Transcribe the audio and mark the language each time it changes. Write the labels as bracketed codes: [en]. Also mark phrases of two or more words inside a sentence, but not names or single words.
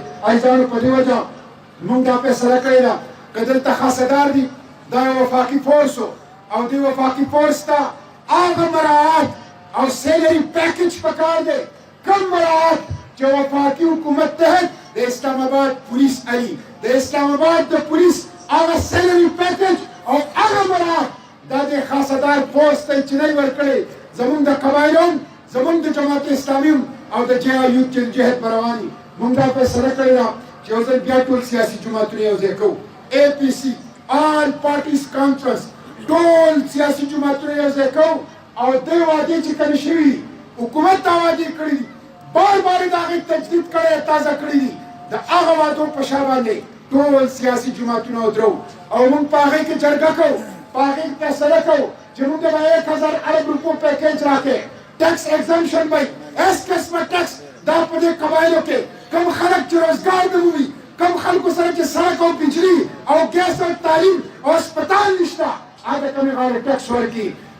[ps] عزیزانو په دې وجه موږ دا فیصله کړې ده که دلته خاصدار دي دا یو وفاقي فورس او دې وفاقي فورس ته هغه مراعات او [en] salary package [ps] پکار دی کم مراعات چې وفاقي حکومت تحت د اسلام آباد پولیس علي د اسلام آباد د پولیس هغه [en] salary package [ps] او هغه مراعات دا د خاصدار فورس ته چې نه ورکړي زمونږ د قبایلو زمونږ د جماعت اسلامي او د JIU جهاد رواني موږ دا فیصله کړې ده چې یو ځل بیا ټول سیاسي جماعتونه یو ځای کوو APC [en] all parties conference [ps] ټول سیاسي جماعتونه یو ځای کوو او دې وعدې چې کومې شوي حکومت دا وعدې کړي دي بار بار د هغې تجدید کړی تازه کړي دي د هغه وعدو په شا باندې ټول سیاسي جماعتونه ودرو او موږ په هغې کې جرګه کوو په هغې کې فیصله کوو چې موږ به 1000 ارب روپو پیکیج راکړي [en] tax exemption [ps] به هېڅ قسمه ټیکس دا په دې قبایلو کې کوم خلک چې روزګار نه مومي کوم خلکو سره چې سړک او بجلي او ګیس او تعلیم او هسپتال نشته هغه کمې غاړې ټیکس ورکړي